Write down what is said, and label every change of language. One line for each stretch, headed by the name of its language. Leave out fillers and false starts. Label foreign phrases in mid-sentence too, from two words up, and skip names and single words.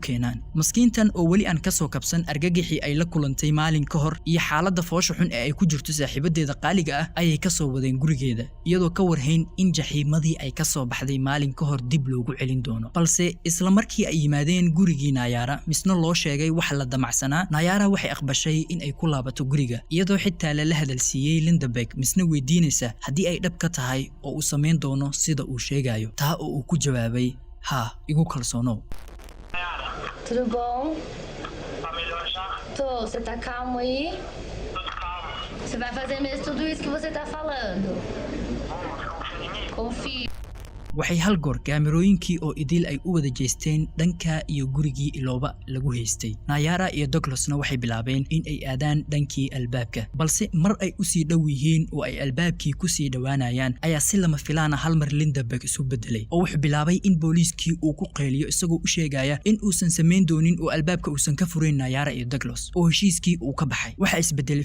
Somali: keenaan maskiintan oo wali aan ka soo kabsan argagixii ay la kulantay maalin ka hor iyo xaaladda foosha xun ee ay ku jirto saaxiibadeeda qaaliga ah ayay ka soo wadeen gurigeeda iyadoo ka warhayn in jaxiimadii ay ka soo baxday maalin ka hor dib loogu celin doono balse isla markii ay yimaadeen gurigii Nayara misna loo sheegay wax la damacsanaa Nayara waxay aqbashay in ay ku laabato guriga iyadoo xitaa la hadalsiiyay Lindeberg misna weydiinaysa haddii ay dhab ka tahay oo uu sameyn doono sida uu sheegayo taa oo uu ku jawaabay ha igu kalsoonow
Portuguese: Tudo bom? Tá melhor já? Tô, você tá calmo aí? Tudo calmo. Você vai fazer mesmo tudo isso que você tá falando? Confia em mim? Confio.
Somali: waxay hal goor kaamirooyinkii oo idil ay u wada jeesteen dhanka iyo gurigii Ilooba lagu haystay Nayara iyo Douglasna waxay bilaabeen in ay aadaan dhankii albaabka balse mar ay u sii dhow yihiin oo ay albaabkii ku sii dhawaanayaan ayaa si lama filaana hal mar Lindeberg isu bedelay oo wuxuu bilaabay in booliiskii uu ku qeeliyo isagoo u sheegaya in uusan sameyn doonin oo albaabka uusan ka furayn Nayara iyo Douglas oo heshiiskii uu ka baxay waxa isbedelay